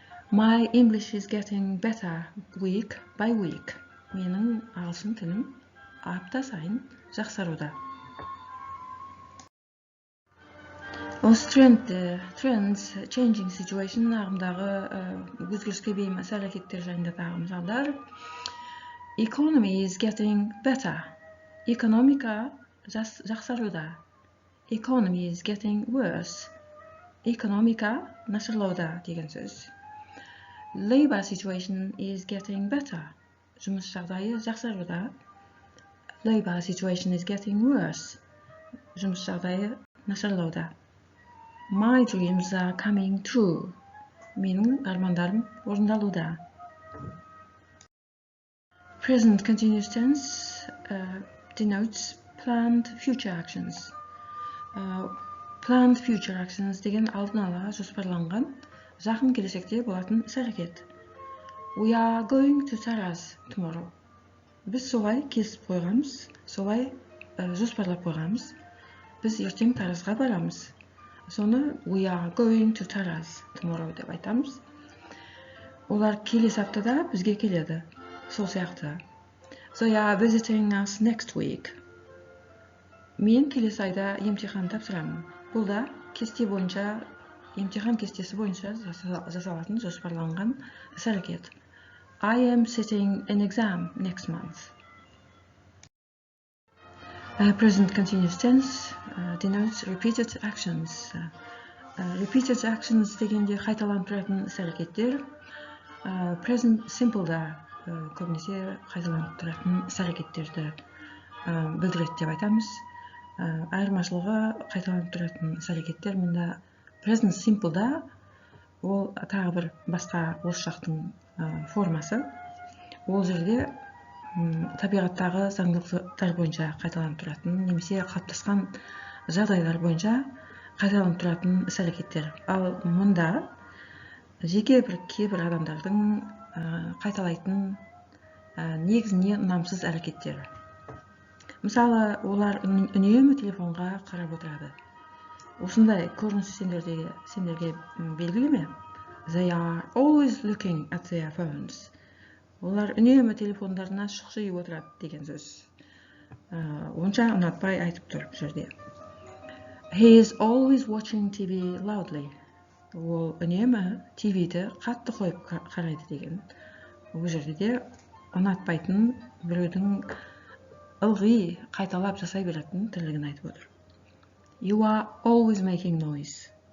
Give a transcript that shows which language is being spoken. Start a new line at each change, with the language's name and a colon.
English: My English is getting better week by week.
Kazakh: Менің ағылшын тілім апта сайын жақсаруда. Осы
English: trends, changing situation
Kazakh: ағымдағы өзгеріске бейім іс-әрекеттер жайында тағы мысалдар.
English: Economy is getting better.
Kazakh: Экономика жақсаруда.
English: Economy is getting worse.
Kazakh: Экономика нашарлауда деген сөз.
English: Labor situation is getting better.
Kazakh: Жұмыс жағдайы жақсаруда.
English: Labor situation is getting worse.
Kazakh: Жұмыс жағдайы нашарлауда.
English: My dreams are coming true.
Kazakh: Менің армандарым орындалуда.
English: Present continuous tense denotes planned future actions. Planned future actions
Kazakh: деген алдын ала жоспарланған, жақын келешекте болатын іс-әрекет.
English: We are going to Taraz tomorrow.
Kazakh: Біз солай келісіп қойғанбыз, солай жоспарлап қойғанбыз. Біз ертең Таразға барамыз. Соны
English: we are going to Taraz tomorrow
Kazakh: деп айтамыз. Олар келесі аптада бізге келеді. Сол сияқты.
English: They are visiting us next week.
Kazakh: Мен келесі айда емтихан тапсырамын. Бұл да кесте бойынша, емтихан кестесі бойынша жасалатын жоспарланған іс-әрекет.
English: I am sitting an exam next month. Present continuous tense denotes repeated actions. Repeated actions
Kazakh: дегенде қайталанып тұратын іс-әрекеттер. Present simple'да көбінесе қайталанып тұратын іс-әрекеттерді білдіреді деп айтамыз. айырмашылығы қайталанып тұратын іс-әрекеттер мында present simple'да ол тағы бір басқа осы жақтың формасы. Ол жерде табиғаттағы заңдылықтар бойынша қайталанып тұратын немесе қалыптасқан жағдайлар бойынша қайталанып тұратын іс-әрекеттер. Ал мұнда жеке бір кейбір адамдардың қайталайтын негізіне ұнамсыз әрекеттер. Мысалы, олар үнемі телефонға қарап отырады. Осындай көрініс сендерге белгілі ме?
English: They are always looking at their phones.
Kazakh: Олар үнемі телефондарына шұқшиып отырады деген сөз. Онша ұнатпай айтып тұр бұл жерде.
English: He is always watching TV loudly.
Kazakh: Ол үнемі TV-ді қатты қойып қарайды деген. Бұл жерде де ұнатпайтын біреудің ылғи қайталап жасай беретін тірлігін айтып отыр.
English: You are always making noise.